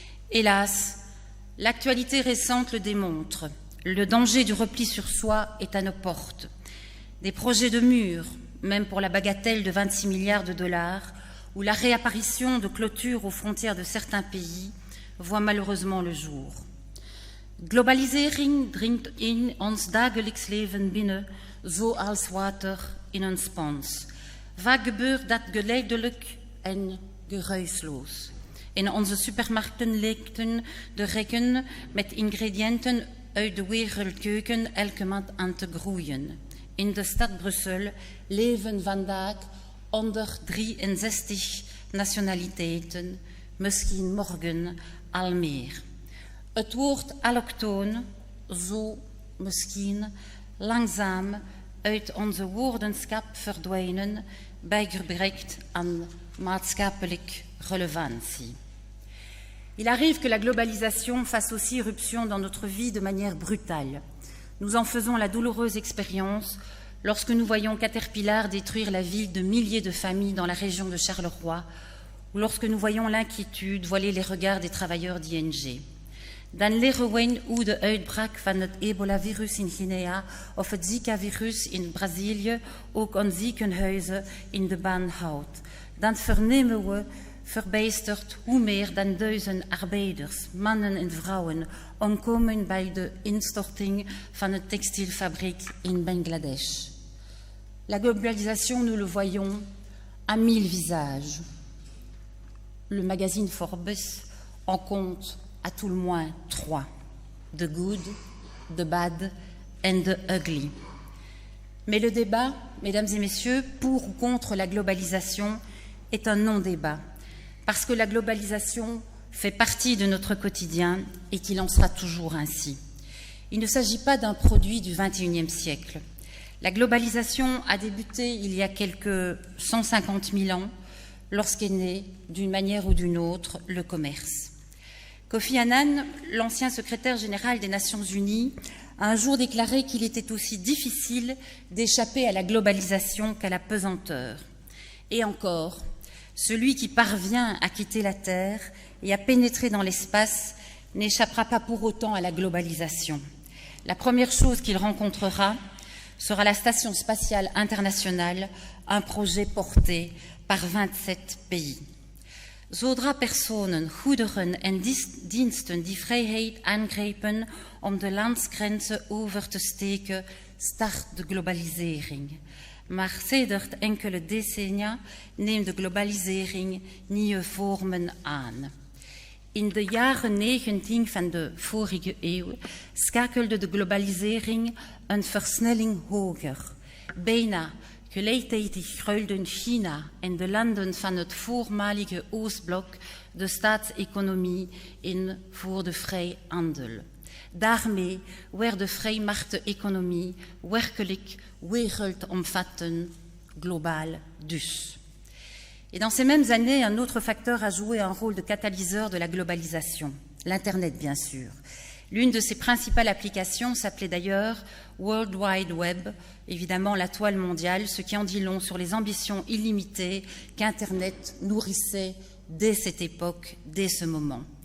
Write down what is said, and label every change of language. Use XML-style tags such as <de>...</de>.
<fr>Hélas, l'actualité récente le démontre. Le danger du repli sur soi est à nos portes. Des projets de murs, même pour la bagatelle de 26 milliards de dollars, ou la réapparition de clôtures aux frontières de certains pays, voient malheureusement le jour.</fr> <nl>Globalisering dringt in ons dagelijks leven binnen, zoals water in een spons. Vaak gebeurt dat geleidelijk en geruisloos. In onze supermarkten lijken de rekken met ingrediënten uit de wereldkeuken elke maand aan te groeien. In de stad Brussel leven vandaag 163 nationaliteiten, misschien morgen al meer. Het woord allochtoon, zo misschien langzaam uit onze woordenschap verdwijnen bij gebrek aan maatschappelijke relevantie.</nl> <fr>Il arrive que la globalisation fasse aussi irruption dans notre vie de manière brutale. Nous en faisons la douloureuse expérience lorsque nous voyons Caterpillar détruire la vie de milliers de familles dans la région de Charleroi, ou lorsque nous voyons l'inquiétude voiler les regards des travailleurs d'ING.</fr> <nl>Dan leren we hoe de uitbraak van het ebola-virus in Guinea of het Zika-virus in Brazilië ook aan ziekenhuizen in de baan houdt. Dan vernemen we verbijsterd hoe meer dan 1000 arbeiders, mannen en vrouwen, omkomen bij de instorting van een textielfabriek in Bangladesh.</nl> <fr>La globalisation, nous le voyons, a 1000 visages. Le magazine Forbes en compte à tout le moins 3.</fr> <en>The good, the bad and the ugly.</en> <fr>Mais le débat, mesdames et messieurs, pour ou contre la globalisation, est un non-débat. Parce que la globalisation fait partie de notre quotidien et qu'il en sera toujours ainsi. Il ne s'agit pas d'un produit du XXIe siècle. La globalisation a débuté il y a quelques 150 000 ans, lorsqu'est né, d'une manière ou d'une autre, le commerce. Kofi Annan, l'ancien secrétaire général des Nations Unies, a un jour déclaré qu'il était aussi difficile d'échapper à la globalisation qu'à la pesanteur. Et encore, celui qui parvient à quitter la Terre et à pénétrer dans l'espace n'échappera pas pour autant à la globalisation. La première chose qu'il rencontrera sera la Station spatiale internationale, un projet porté par 27 pays.</fr> <nl>Zodra personen, goederen en diensten die vrijheid aangrijpen om de landsgrenzen over te steken, start de globalisering. Maar sedert enkele decennia neemt de globalisering nieuwe vormen aan. In de jaren 19 van de vorige eeuw schakelde de globalisering een versnelling hoger. Bijna gelijktijdig groeiden China en de landen van het voormalige Oostblok de staatseconomie in voor de vrijhandel. Daarmee werd de vrijmarkteconomie werkelijk wereldomvattend, global dus.</nl> <fr>Et dans ces mêmes années, un autre facteur a joué un rôle de catalyseur de la globalisation, l'Internet bien sûr. L'une de ses principales applications s'appelait d'ailleurs World Wide Web, évidemment la toile mondiale, ce qui en dit long sur les ambitions illimitées qu'Internet nourrissait dès cette époque, dès ce moment.</fr>